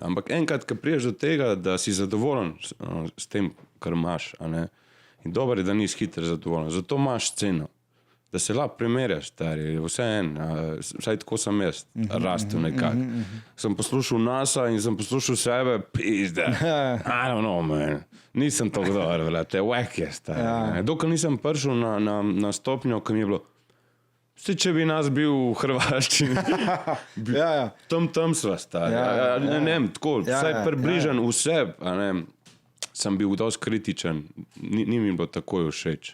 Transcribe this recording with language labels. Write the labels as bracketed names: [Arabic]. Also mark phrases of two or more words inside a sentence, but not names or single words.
[Slovenian] Ampak enkrat, ko priješ do tega, da si zadovoljen s tem, kar imaš, in dobro je, da nisi hitro zadovoljen. Zato imaš sceno. Da se lahko primerjaš, stari, vse vsaj tako sem jaz, rastel nekako. Sem poslušal NASA in sem poslušal sebe, pizde, [English] I don't know, man. [Slovenian] Nisem tako dober, te whack je, stari. Dokaj nisem prišel na stopnjo, ko mi je bilo, če bi nas bil v Hrvaščini, tam sva, stari. Ne vem, tako, vsaj približen vse, sem bil dosti kritičen, ni mi bilo takoj všeč.